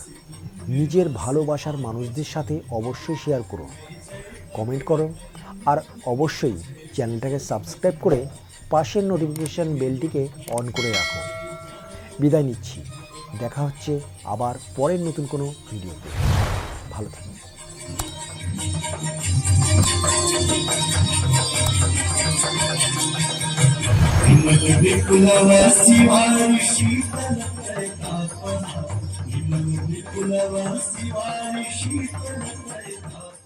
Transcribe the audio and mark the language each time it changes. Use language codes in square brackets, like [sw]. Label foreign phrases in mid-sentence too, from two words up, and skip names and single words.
[bn] নিজের ভালোবাসার মানুষদের সাথে অবশ্যই শেয়ার করো, কমেন্ট করো, আর অবশ্যই চ্যানেলটাকে সাবস্ক্রাইব করে পাশের [en] notification bellটিকে [bn] অন করে রাখো। বিদায় নিচ্ছি, দেখা হচ্ছে আবার পরের নতুন কোনো ভিডিওতে। ভালো থাকো। [hi] विपुलवासी वारी शीतल करता विपुलवासी वारी शीतल करता